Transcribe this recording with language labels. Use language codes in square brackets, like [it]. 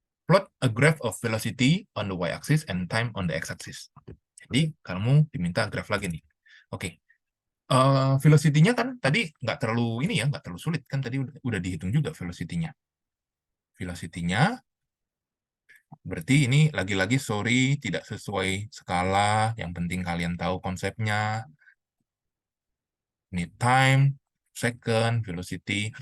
[en] Plot a graph of velocity on the y-axis and time on the x-axis. [id] Jadi kamu diminta graph lagi nih. Oke. Velocity-nya kan tadi nggak terlalu ini ya, nggak terlalu sulit kan tadi udah dihitung juga velocity-nya. Velocity-nya berarti ini lagi-lagi sorry tidak sesuai skala, yang penting kalian tahu konsepnya. Ini time, second, velocity.